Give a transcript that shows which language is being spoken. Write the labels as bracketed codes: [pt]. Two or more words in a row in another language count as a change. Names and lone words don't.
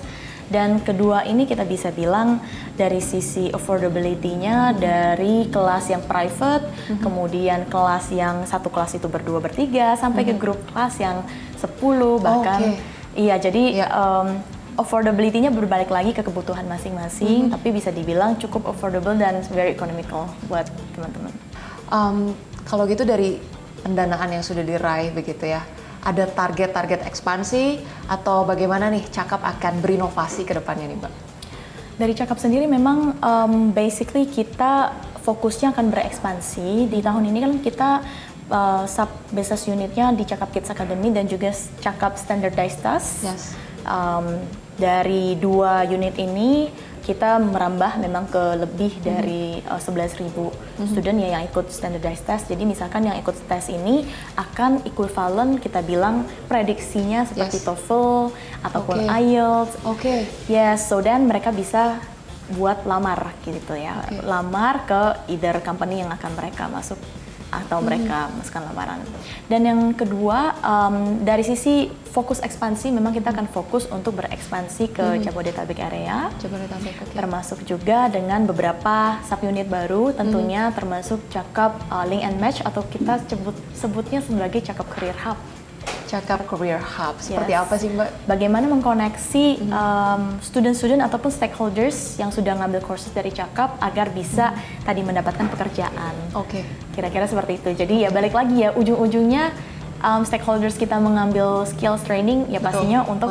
[id] Dan kedua ini kita bisa bilang dari sisi affordability-nya dari kelas yang private, kemudian kelas yang satu kelas itu berdua bertiga, sampai ke grup kelas yang 10 bahkan. Iya, jadi affordability-nya berbalik lagi ke kebutuhan masing-masing, tapi bisa dibilang cukup affordable dan [en] very economical [id] buat teman-teman. Kalau gitu dari pendanaan yang sudah diraih begitu ya, ada target-target ekspansi atau bagaimana nih Cakap akan berinovasi ke depannya nih Mbak? Dari Cakap sendiri memang basically kita fokusnya akan berekspansi. Di tahun ini kan kita [en] sub business [id] unitnya di Cakap Kids Academy dan juga Cakap Standardized Test. [en] Yes. [id] Dari 2 unit ini kita merambah memang ke lebih dari 11.000 student yang ikut [en] standardized test. [id] Jadi misalkan yang ikut tes ini akan equivalent kita bilang prediksinya seperti TOEFL ataupun IELTS. [en] Yes, so then [id] mereka bisa buat lamar gitu ya. Lamar ke [en] either company [id] yang akan mereka masuk atau mereka masukkan lamaran. Dan yang kedua, dari sisi fokus ekspansi, memang kita akan fokus untuk berekspansi ke Jabodetabek area, termasuk juga dengan beberapa subunit baru, tentunya termasuk Cakap Link and Match atau kita sebutnya sebagai Cakap Career Hub. Cakap Career Hub, seperti apa sih Mbak? Bagaimana mengkoneksi student-student ataupun stakeholders yang sudah ngambil kursus dari Cakap agar bisa tadi mendapatkan pekerjaan. Kira-kira seperti itu. Jadi ya balik lagi ya, ujung-ujungnya stakeholders kita mengambil [en] skills training [id] ya pastinya untuk